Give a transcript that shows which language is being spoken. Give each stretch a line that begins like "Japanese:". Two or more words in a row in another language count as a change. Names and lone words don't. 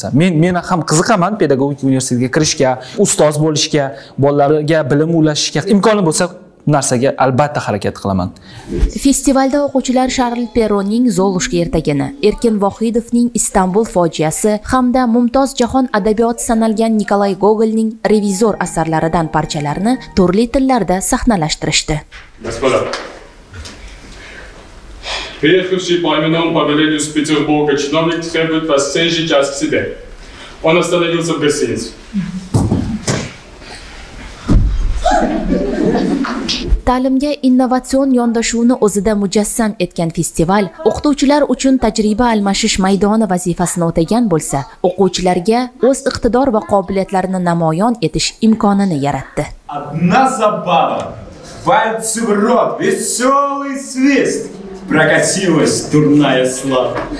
Uzbek: Men ham qiziqaman pedagogika universitetiga kirishga, ustoz bo'lishga, bolalarga bilim ulashishga imkoni bo'lsa narsaga albatta harakat qilaman. Festivalda o'quvchilar Sharl Perronning Zolushka ertagini, Erkin Vohidovning Istanbul fojiasi hamda mumtoz jahon adabiyoti sanalgan Nikolay Gogolning Revizor asarlaridan parchalarni turli tillarda sahnalashtirishdi.
Russian: Господа, приехавший по именам по велению из Петербурга чиновник требует вас сей же час к себе. Он остановился в гостинице.
Uzbek: Ta'limga innovatsion yondashuvni o'zida mujassam etgan festival o'qituvchilar uchun tajriba almashish maydoni vazifasini o'tagan bo'lsa, o'quvchilarga o'z iqtidor va qobiliyatlarini namoyon etish imkonini yaratdi.
Russian: Одна забава, пальцы в рот, веселый свист, прокатилась дурная слава.